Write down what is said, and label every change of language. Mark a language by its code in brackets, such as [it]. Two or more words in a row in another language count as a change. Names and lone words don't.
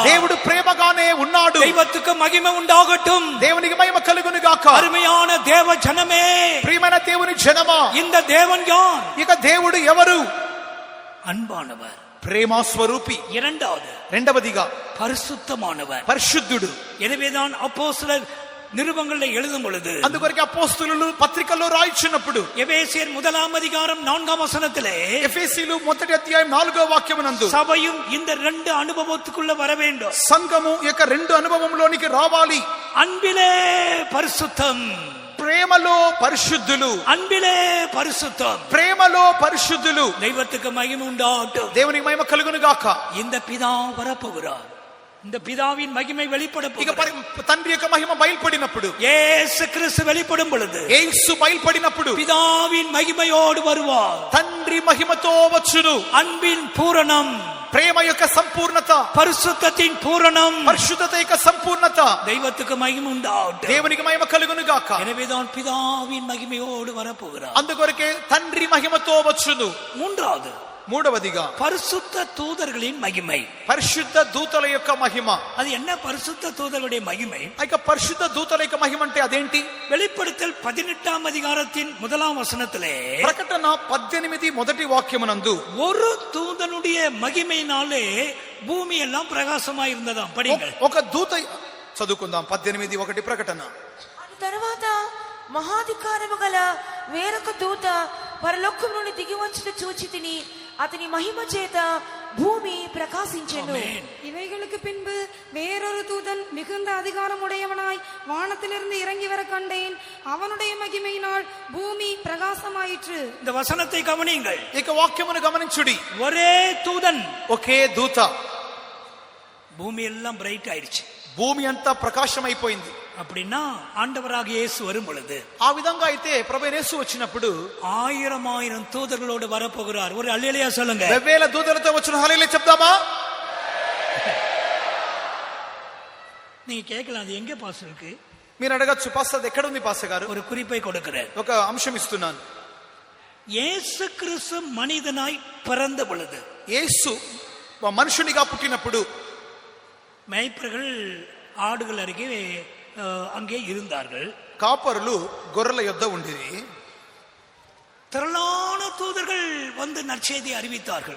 [te] దేవుడు ప్రేమగానే ఉన్నాడు. [ta] தெய்வத்துக்கு மகிமை உண்டாகட்டும். [te] దేవునికి మహిమ కలుగును గాక. [ta] அருமையான தேவ ஜனமே, [te] ప్రియమైన దేవుని జనమా, [ta] இந்த தேவன் யார்? [te] ఇక దేవుడు ఎవరు? [ta] அன்பானவர், [te] ప్రేమ స్వరూపి. [ta] இரண்டாவது [te] రెండవదిగా [ta] பரிசுத்தமானவர், [te] పరిశుద్ధుడు. [ta] எனவேதான் அப்போஸ்தலர் நிருபங்களில் எழுதும் பொழுது, [te] అందుకొరకు అపోస్తలులు పత్రికల్లో రాయించినప్పుడు [ta] எபேசியர் 1 அதிகாரம் 4 வசனத்திலே, [te] ఎఫెసీయులు 1 అధ్యాయం 4వ వాక్యమునందు [ta] சபையும் இந்த 2 அனுபவத்துக்குள்ள வர வேண்டும். [te] సంఘము యొక్క 2 అనుభవంలోనికి రావాలి. [ta] அன்பிலே பரிசுத்தம், [te] ప్రేమలో పరిశుద్ధులు. [ta] அன்பிலே பரிசுத்தம். [te] ప్రేమలో పరిశుద్ధులు. [ta] தெய்வத்துக்கு மகிமை உண்டாகட்டும். [te] దేవునికి మహిమ కలుగును గాక. [ta] இந்த பிதா வரப்போகிறார். இந்த பிதாவின் மகிமை வெளிப்பட [te] ఇక [ta] போகிறது. [te] తండ్రి యొక్క మహిమ బయలుపడినప్పుడు, [ta] இயேசு கிறிஸ்து வெளிப்படும் பொழுது [te] యేసు బయలుపడినప్పుడు [ta] பிதாவின் மகிமையோடு வருவார். [te] తండ్రి మహిమతో వచ్చును. [ta] அன்பின் பூரணம், [te] ప్రేమ యొక్క సంపూర్ణత, [ta] பரிசுத்தத்தின் பூரணம், [te] పరిశుద్ధత యొక్క సంపూర్ణత. [ta] தெய்வத்துக்கு மகிமை உண்டாகட்டும். [te] దేవునికి మహిమ కలుగును గాక. [ta] எனவேதான் பிதாவின் மகிமையோடு வரப்போகிறார். [te] అందుకొరకే తండ్రి మహిమతో వచ్చును. [ta] மூன்றாவது, [te] మూడవదిగా [ta] பரிசுத்த தூதர்களின் மகிமை. [te] పరిశుద్ధ దూతల యొక్క మహిమ. [ta] அது என்ன பரிசுத்த தூதர்களுடைய மகிமை? [te] ఇక పరిశుద్ధ దూతల యొక్క మహిమ అంటే అదేంటి? [ta] வெளிப்படுத்தல் 18 அதிகாரத்தின் 1 வசனத்திலே, [te] ప్రకటన 18 మొదటి వాక్యమునందు [ta] ஒரு தூதனுடைய மகிமையினாலே பூமி எல்லாம் பிரகாசமா இருந்ததாம். படிங்கள். [te] ఒక దూత చదువుకుందాం. 18:1 ప్రకటన. తర్వాత మహాధికారము గల వేరొక దూత పరలోకం నుండి దిగి వచ్చుట చూచి తిని అతని మహిమ చేత భూమి ప్రకాశించెను. [ta] இவைகளுக்கு பின்பு வேறொரு தூதன் மிகுந்த அதிகாரம் உடையவனாய் வானத்திலிருந்து இறங்கி வர கண்டேன். அவனுடைய மகிமையினால் பூமி பிரகாசமாயிற்று. இந்த வசனத்தை கவனியுங்கள். [te] ఇక వాక్యమును గమనించుడి. [ta] ஒரே தூதன், [te] ఒకే దూత. [ta] பூமி எல்லாம் பிரைட் ஆயிடுச்சு. [te] భూమి అంతా ప్రకాశమైపోయింది. [ta] அப்படின்னா ஆண்டவராக இயேசு வரும் பொழுது, [te] ఆ విధంగా అయితే ప్రభువైన యేసు వచ్చినప్పుడు [ta] 1000 தூதர்களோடு வரப்போகிறார். ஒரு அல்லேலூயா சொல்லுங்க. [te] వెవ్వేల దూతలతో వచ్చిన హల్లెలూయా చెప్దామా? [ta] நீங்க கேட்கலாம், அது எங்க பாஸ் இருக்கு? [te] మీరు అడగచ్చు, పాస్టర్ ఎక్కడ ఉంది పాస్టర్ గారు? [ta] ஒரு குறிப்பை கொடுக்கிறேன். [te] ఒక అంశం ఇస్తున్నాను. [ta] இயேசு கிறிஸ்து மனிதனாய் பிறந்த பொழுது, [te] యేసు మనుషునిగా పుట్టినప్పుడు [ta] மேய்ப்பர்கள் ஆடுகள் அருகே அங்கே இருந்தார்கள். [te] కాపరులు గొర్రెల యొద్ద ఉండిరి. [ta] திரளான தூதர்கள் வந்து நற்செய்தி அறிவித்தார்கள்.